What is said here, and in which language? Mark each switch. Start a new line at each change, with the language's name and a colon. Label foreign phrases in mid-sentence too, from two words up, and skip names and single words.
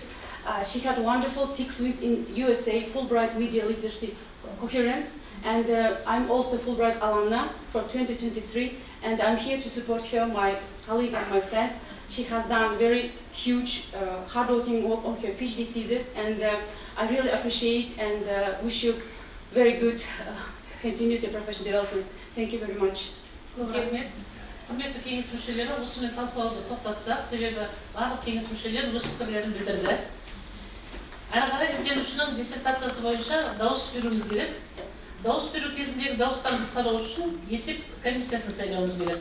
English: She had wonderful 6 weeks in USA, Fulbright media literacy coherence, And I'm also Fulbright alumna for 2023, and I'm here to support her, my colleague and my friend. She has done very huge, hardworking work on her PhD thesis, and I really appreciate and wish you very good continuous professional development. Thank you very much.
Kazakh: Құрметті кеңес мүшелері, осымен талқылауды тоқтатсақ, себебі барлық кеңес мүшелері өз пікірлерін білдірді. Әрі қарай ізденушінің диссертациясы бойынша дауыс беруіміз керек. Дауыс беру кезіндегі дауыстарды санау үшін есеп комиссиясын сайлауымыз керек.